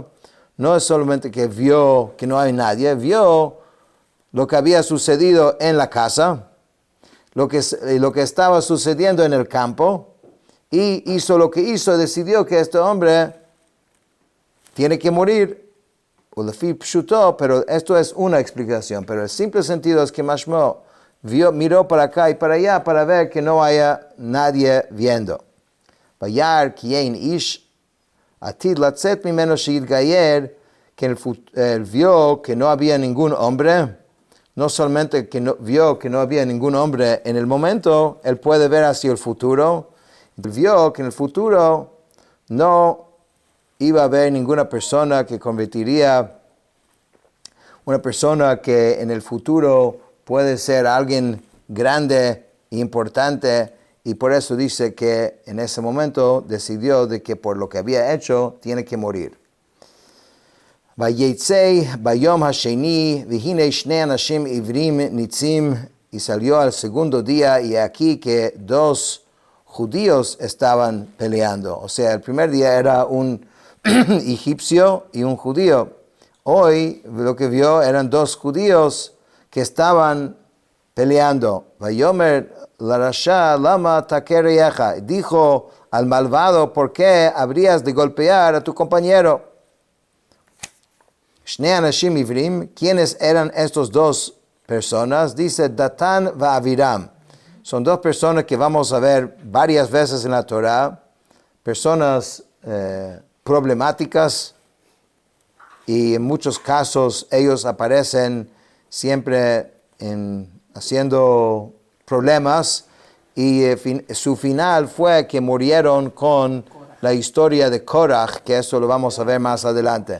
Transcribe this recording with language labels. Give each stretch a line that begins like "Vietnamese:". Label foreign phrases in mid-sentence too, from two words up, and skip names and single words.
Spanish: No es solamente que vio que no hay nadie, vio lo que había sucedido en la casa, lo que estaba sucediendo en el campo, y hizo lo que hizo, decidió que este hombre tiene que morir, pero esto es una explicación, pero el simple sentido es que Mashmo miró para acá y para allá para ver que no haya nadie viendo.
Hebrew: וירא כי אין איש עתיד לצאת ממנו שיתגייר,
Spanish: que él vio que no había ningún hombre. No solamente que vio que no había ningún hombre en el momento, él puede ver hacia el futuro. Vio que en el futuro no iba a haber ninguna persona que convertiría, una persona que en el futuro puede ser alguien grande e importante, y por eso dice que en ese momento decidió de que por lo que había hecho tiene que morir.
Hebrew: ויצא ביום השני והנה שני אנשים עברים נצים,
Spanish: y salió al segundo día, y aquí que dos judíos estaban peleando. O sea, el primer día era un egipcio y un judío. Hoy lo que vio eran dos judíos que estaban peleando.
Hebrew: ויאמר לרשע למה תכה רעך,
Spanish: dijo al malvado, ¿por qué habrías de golpear a tu compañero?
Hebrew: שני אנשים עברים,
Spanish: ¿quiénes eran estos dos personas? Dice Datán va Aviram. Son dos personas que vamos a ver varias veces en la Torah, personas problemáticas, y en muchos casos ellos aparecen siempre haciendo problemas, y su final fue que murieron con la historia de Korach, que eso lo vamos a ver más adelante.